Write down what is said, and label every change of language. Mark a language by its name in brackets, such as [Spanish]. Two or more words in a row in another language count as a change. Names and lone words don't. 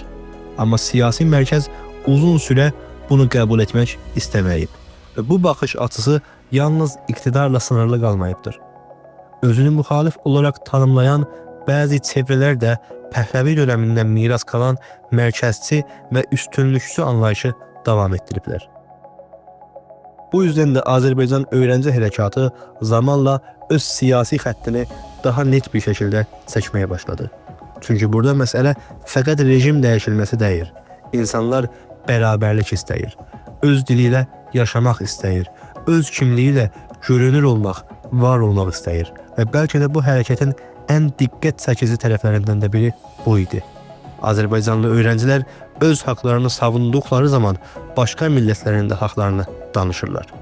[Azerbaijani] Amma siyasi mərkəz uzun süre bunu qəbul etmək istəməyib. Və bu baxış açısı yalnız iktidarla sınırlı qalmayıbdır. Özünü müxalif olarak tanımlayan bəzi çevrələr də Pəhləvi [Turkish] döneminden miras kalan [Azerbaijani] mərkəzçi və üstünlükçü anlayışı davam etdiriblər. [Turkish] Bu yüzden de Azerbaycan öğrenci [Azerbaijani] hərəkatı zamanla öz siyasi xəttini [Turkish] daha net bir şekilde [Azerbaijani] çəkməyə başladı. Çünkü burada mesele fəqət rejim dəyişilməsi deyil. İnsanlar bərabərlik istəyir, öz diliyle yaşamaq istəyir, öz kimliyiyle görünür olmaq, var olmaq istəyir və bəlkə də bu hərəkətin en diqqət çəkici tərəflərindən də biri bu idi. [Turkish] Azerbaycanlı öğrenciler [Azerbaijani] öz haqlarını savunduqları zaman başqa millətlərin də haqlarını danışırlar.